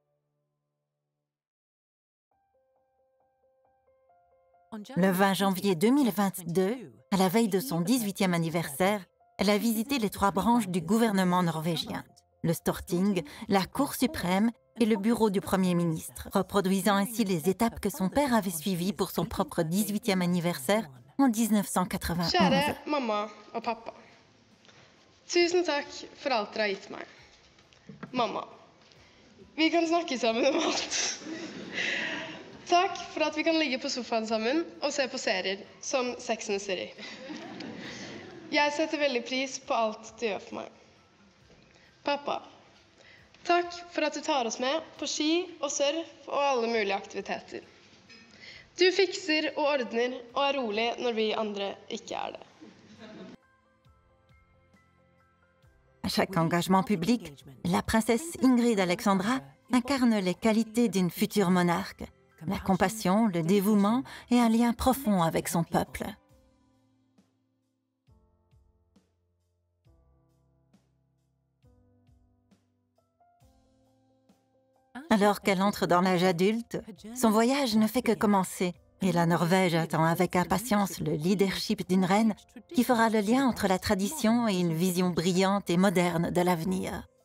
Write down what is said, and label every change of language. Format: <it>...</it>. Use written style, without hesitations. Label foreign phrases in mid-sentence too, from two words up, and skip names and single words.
<fr>Le 20 janvier 2022, à la veille de son 18e anniversaire, elle a visité les 3 branches du gouvernement norvégien, le Storting, la Cour suprême et le bureau du Premier ministre, reproduisant ainsi les étapes que son père avait suivies pour son propre 18e anniversaire en 1991.</fr> <no>Kjære mamma og pappa. Tusen takk for alt dere har gitt meg. Mamma, vi kan snakke sammen om alt. Takk for at vi kan ligge på sofaen sammen og se på serier som Sex and the City. Jeg setter veldig pris på alt du gjør for meg. Pappa, takk for at du tar oss med på ski og surf og alle mulige aktiviteter. Du fikser og ordner og er rolig når vi andre ikke er det.</no> <fr>À chaque engagement public, la princesse Ingrid Alexandra incarne les qualités d'une future monarque, la compassion, le dévouement et un lien profond avec son peuple. Alors qu'elle entre dans l'âge adulte, son voyage ne fait que commencer et la Norvège attend avec impatience le leadership d'une reine qui fera le lien entre la tradition et une vision brillante et moderne de l'avenir.</fr>